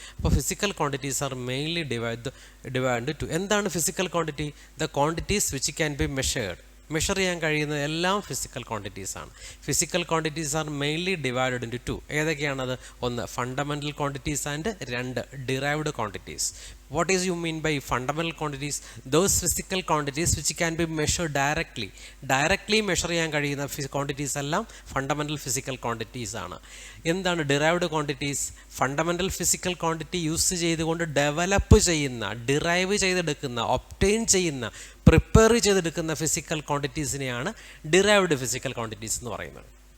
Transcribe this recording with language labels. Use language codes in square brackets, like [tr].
[en] അപ്പോൾ physical quantities are mainly divide two. [ml] എന്താണ് physical quantity? [en] the quantities which can be measure [ml] ചെയ്യാൻ കഴിയുന്ന എല്ലാം ഫിസിക്കൽ ക്വാണ്ടിറ്റീസ് ആണ്. [en] Physical quantities are mainly divided into 2. [ml] ഏതൊക്കെയാണത്? [en] 1 fundamental quantities and 2 derived quantities. What is you mean by fundamental quantities? Those physical quantities which can be measured directly [ml] measure ചെയ്യാൻ കഴിയുന്ന quantities എല്ലാം fundamental physical quantities ആണ്. എന്താണ് derived quantities? Fundamental physical quantity use ചെയ്തുകൊണ്ട് develop ചെയ്യുന്ന, derive ചെയ്തെടുക്കുന്ന, obtain ചെയ്യുന്ന, prepare ചെയ്തെടുക്കുന്ന ഫിസിക്കൽ ക്വാണ്ടിറ്റീസിനെയാണ് ഡിറൈവ്ഡ് ഫിസിക്കൽ ക്വാണ്ടിറ്റീസ് എന്ന് പറയുന്നത്.